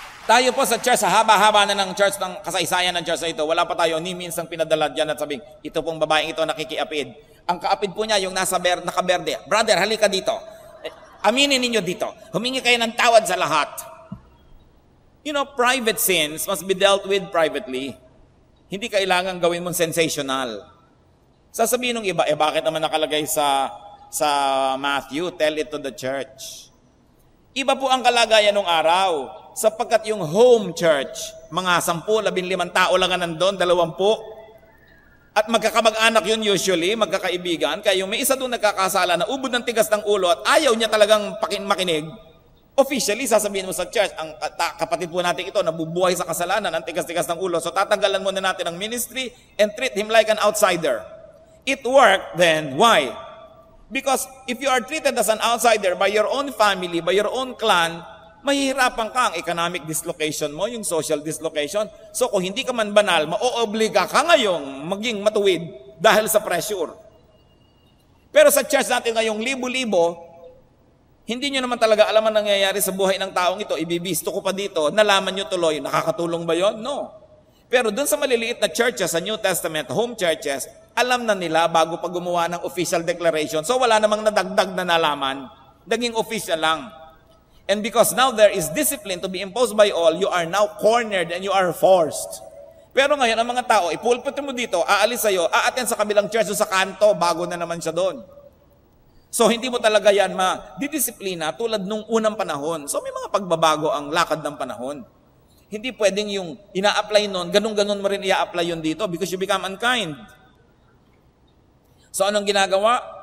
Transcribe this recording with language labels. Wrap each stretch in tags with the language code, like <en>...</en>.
<tl>Tayo po sa church, sa haba-haba na ng church, ng kasaysayan ng church na ito, wala pa tayo ni minsang pinadala dyan at sabing, ito pong babaeng ito nakikiapid. Ang kaapid po niya, yung nasa nakaberde, brother, halika dito. Aminin ninyo dito. Humingi kayo ng tawad sa lahat.</tl> <en>You know, private sins must be dealt with privately.</en> <tl>Hindi kailangan gawin mong sensational. Sasabihin ng iba, bakit naman nakalagay sa Matthew,</tl> <en>tell it to the church.</en> <tl>Iba po ang kalagayan ng araw, sapagkat yung home church, mga 10, 15 tao lang nandun, 20. At magkakamag-anak yun usually, magkakaibigan, kaya yung may isa doon nagkakasala na ubod ng tigas ng ulo at ayaw niya talagang makinig, officially, sasabihin mo sa church, ang kapatid po natin ito, nabubuhay sa kasalanan, ang tigas-tigas ng ulo, so tatanggalan muna natin ang ministry</tl> <en>and treat him like an outsider. It worked then. Why? Because if you are treated as an outsider by your own family, by your own clan,</en> <tl>mahihirapan ka ang economic dislocation mo, yung social dislocation. So kung hindi ka man banal, maoobliga ka ngayong maging matuwid dahil sa pressure. Pero sa church natin ngayong libo-libo, hindi nyo naman talaga alam ang nangyayari sa buhay ng taong ito. Ibibisto ko pa dito, nalaman nyo tuloy, nakakatulong ba yon? No. Pero dun sa maliliit na churches, sa New Testament, home churches, alam na nila bago pa gumawa ng official declaration. So wala namang nadagdag na nalaman. Naging official lang.</tl> <en>And because now there is discipline to be imposed by all, you are now cornered and you are forced.</en> <tl>Pero ngayon, ang mga tao, ipulpit mo dito, aalis sa'yo, aaten sa kabilang church sa kanto, bago na naman siya doon. So hindi mo talaga yan didisiplina tulad nung unang panahon. So may mga pagbabago ang lakad ng panahon. Hindi pwedeng yung ina-apply nun, ganun-ganun mo rin i-apply yun dito</tl> <en>because you become unkind.</en> <tl>So anong ginagawa?</tl>